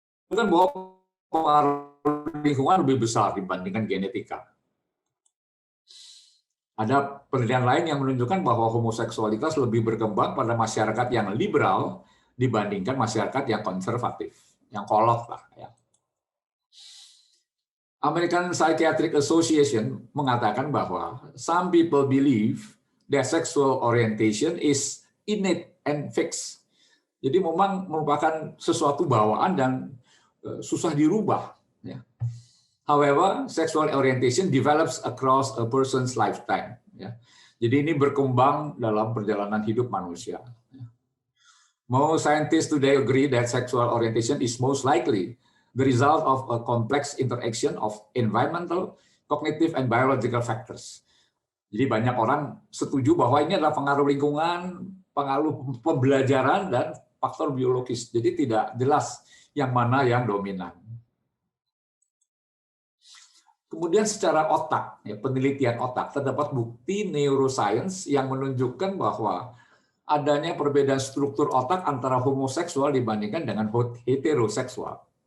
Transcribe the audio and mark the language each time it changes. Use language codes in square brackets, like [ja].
[id] Menunjukkan bahwa pengaruh lingkungan lebih besar dibandingkan genetika. Ada penelitian lain yang menunjukkan bahwa homoseksualitas lebih berkembang pada masyarakat yang liberal dibandingkan masyarakat yang konservatif, yang kolot lah. Ya. [en] American Psychiatric Association [id] mengatakan bahwa [en] some people believe their sexual orientation is innate and fixed. [id] Jadi memang merupakan sesuatu bawaan dan susah dirubah. Ya. [en] However, sexual orientation develops across a person's lifetime. [id] Ya. Jadi ini berkembang dalam perjalanan hidup manusia. Ya. [en] Most scientists today agree that sexual orientation is most likely the result of a complex interaction of environmental, cognitive and biological factors. [id] Jadi banyak orang setuju bahwa ini adalah pengaruh lingkungan, pengaruh pembelajaran, dan faktor biologis. Jadi tidak jelas yang mana yang dominan. Kemudian secara otak, ya, penelitian otak, terdapat bukti neuroscience yang menunjukkan bahwa adanya perbedaan struktur otak antara homoseksual dibandingkan dengan heteroseksual.